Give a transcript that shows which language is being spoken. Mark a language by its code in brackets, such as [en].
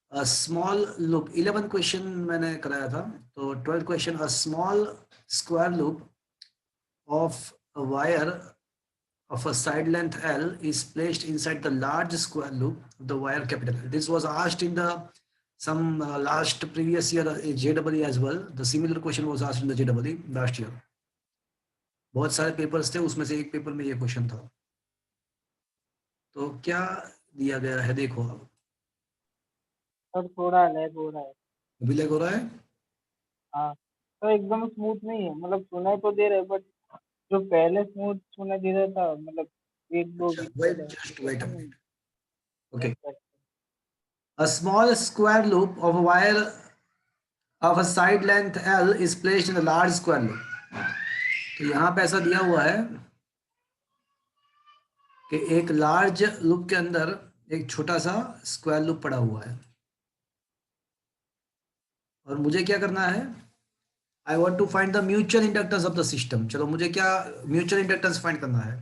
[hi] Small loop 11 question मैंने कराया था तो 12 question [en] A small square loop of a wire of a side length L is placed inside the large square loop of the wire capital L. This was asked in the some last previous year JEE as well. The similar question was asked in the JEE last year. [hi] बहुत सारे papers थे उसमें से एक paper में ये question था. तो क्या दिया गया है देखो अब. सर थोड़ा लैग हो रहा है. अभी लैग हो रहा है. हाँ तो एकदम स्मूथ नहीं है, मतलब सुनाई तो दे रहा है बट जो पहले स्मूथ सुनाई दे रहा था, मतलब एक दो अच्छा वीक वेट पहले [en] Just wait a minute. Okay. [hi] वैसा है. [en] A small square loop of a wire of a side length L is placed in a large square loop. [hi] तो यहाँ पे ऐसा दिया हुआ है कि एक लार्ज लूप के अंदर एक छोटा सा स्क्वायर लूप पड़ा हुआ है और मुझे क्या करना है. [en] I want to find the mutual inductance of the system. [hi] चलो मुझे क्या म्यूचुअल इंडक्टेंस फाइंड करना है.